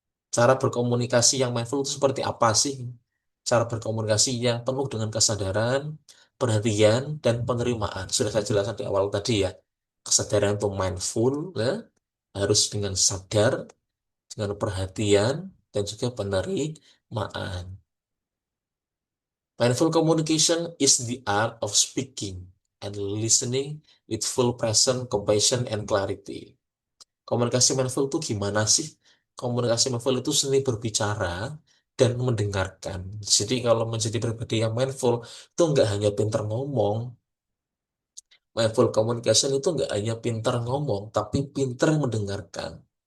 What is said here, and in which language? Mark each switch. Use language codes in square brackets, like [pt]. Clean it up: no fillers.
[id] Cara berkomunikasi yang mindful itu seperti apa sih? Cara berkomunikasi yang penuh dengan kesadaran, perhatian, dan penerimaan. Sudah saya jelaskan di awal tadi ya. Kesadaran itu mindful, ya, harus dengan sadar, dengan perhatian, dan juga penerimaan. [en] Mindful communication is the art of speaking and listening with full presence, compassion, and clarity. [id] Komunikasi mindful itu gimana sih? Komunikasi mindful itu seni berbicara dan mendengarkan. Jadi kalau menjadi pribadi yang mindful itu nggak hanya pintar ngomong. Mindful communication itu nggak hanya pintar ngomong, tapi pintar mendengarkan.